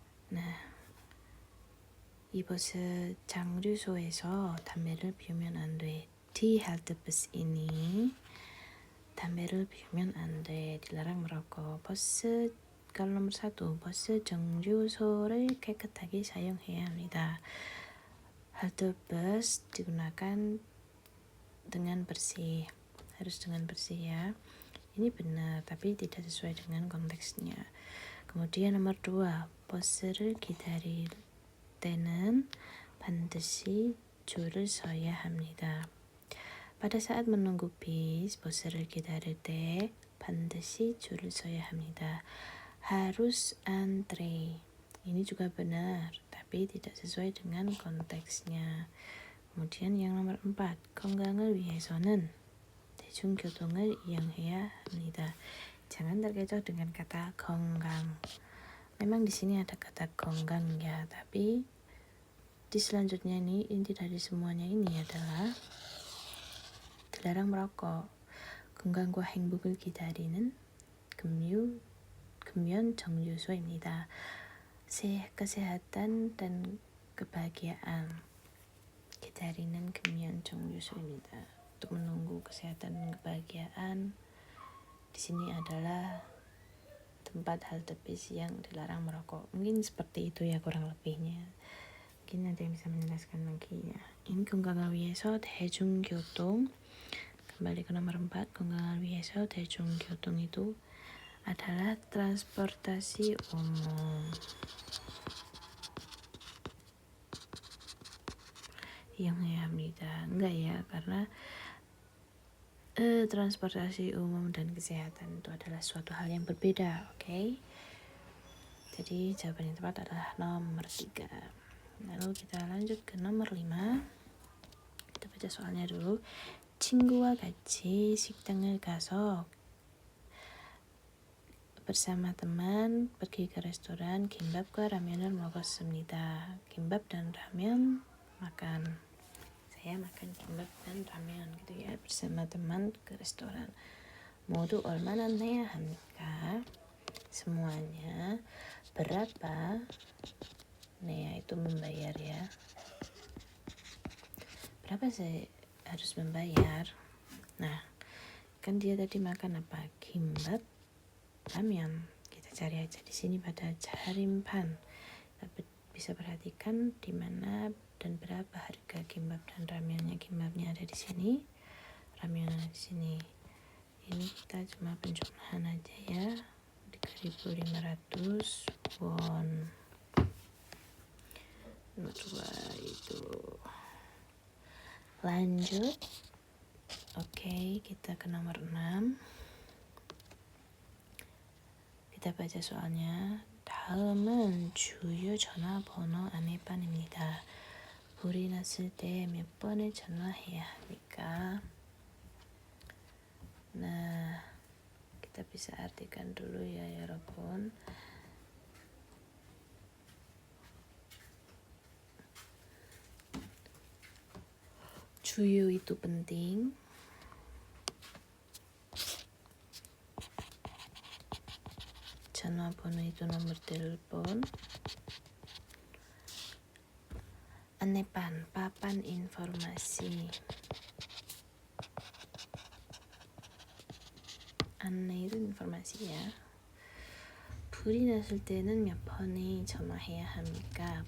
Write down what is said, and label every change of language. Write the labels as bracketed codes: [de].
[ko] Nah, 이 버스 장류소에서 담배를 피우면 안 돼. [id] di halte bus ini [ko] 담배를 피우면 안 돼. [id] dilarang merokok. [ko] 버스 [id] kalau nomor 1, [ko] 버스 정류소를 깨끗하게 사용해야 합니다. [id] halte bus digunakan dengan bersih, harus dengan bersih ya. Ini benar, tapi tidak sesuai dengan konteksnya. kemudian nomor 2, [ko] 버스를 기다릴 때는 반드시 줄을 서야 합니다. [id] pada saat menunggu bis, [ko] 버스를 기다릴 때 반드시 줄을 서야 합니다. [id] harus antre. Ini juga benar, tapi tidak sesuai dengan konteksnya. kemudian yang nomor 4, [ko] 건강을 위해서는 대중교통을 이용해야 합니다. [id] jangan terkecoh dengan kata 건강. memang di sini ada kata 건강 ya, tapi di selanjutnya ini inti dari semuanya ini adalah dilarang merokok. [ko] 건강과 행복을 기다리는 금연 정류소입니다. [id] kesehatan dan kebahagiaan. [ko] 기다리는 금연 정류소입니다. [id] untuk menunggu kesehatan dan kebahagiaan di sini adalah tempat halte bis yang dilarang merokok. Mungkin seperti itu ya kurang lebihnya. mungkin ada yang bisa menjelaskan lagi ya. [ko] ini 건강을 위해서 대중교통. [id] kembali ke nomor 4, [ko] 건강을 위해서 대중교통 [id] itu adalah transportasi umum. [ko] 이용해야 합니다. [id] enggak ya, karena transportasi umum dan kesehatan itu adalah suatu hal yang berbeda, oke? Jadi jawaban yang tepat adalah nomor 3. Lalu kita lanjut ke nomor 5. Kita baca soalnya dulu. [ko] 친구와 같이 식당을 가서 [id] bersama teman pergi ke restoran [ko] kimbap과 라면을 먹었습니다. [id] kimbap dan ramen makan. saya makan kimbap dan ramen gitu ya, bersama teman ke restoran. [ko] 모두 얼마나 내야 합니까? [id] semuanya berapa? 내야 itu membayar ya. berapa saya harus membayar? Nah, kan dia tadi makan apa? kimbap, ramen. Kita cari aja di sini pada jarimpan. Kita bisa perhatikan di mana dan berapa harga kimbap dan ramennya. Kimbapnya ada di sini, ramen ada di sini. Ini kita cuma penjumlahan aja ya. 3.500 won. Nomor 2 itu. Lanjut. Oke, kita ke nomor 6. kita baca soalnya. [ko] 다음은 주요 전화번호 안내판입니다. 불이 났을 때 몇 번을 전화해야 합니까? [id] Nah, kita bisa artikan dulu ya 여러분. 주요 itu penting. 전화번호 itu nomor telepon. Anepan, papan informasi. 안내 itu informasi ya. [ko] 불이 났을 때는 몇 번에 전화해야 합니까?